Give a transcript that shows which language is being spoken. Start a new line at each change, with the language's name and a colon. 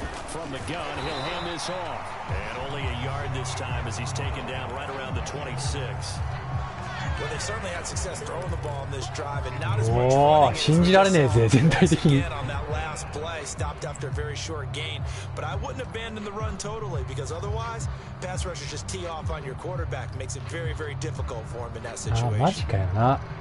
English: From the gun, he'll hand this off. And only a yard this time as he's taken down right around the 26. Well, they've certainly had success throwing the ball in this drive and not as much
Japanese: おー、信じられねえぜ、全体的に。
English: on that last play, stopped after a very short gain. But I wouldn't abandon the run totally because otherwise, pass rushers just tee off on your quarterback, makes it very, very difficult for him in that situation.
Japanese: マジかよな。